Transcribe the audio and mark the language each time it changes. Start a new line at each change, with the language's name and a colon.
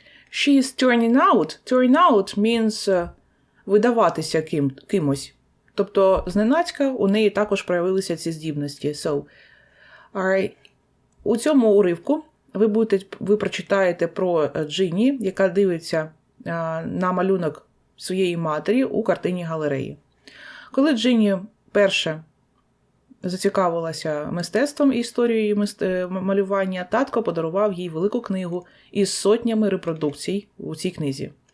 English: She is turning out. Turn out means
Ukrainian: видаватися кимось. Тобто, зненацька у неї також проявилися ці здібності. So, у цьому уривку ви прочитаєте про Джинні, яка дивиться на малюнок своєї матері у картині галереї. Коли Джинні перше зацікавилася мистецтвом і історією малювання, татко подарував їй велику книгу із сотнями репродукцій у цій книзі.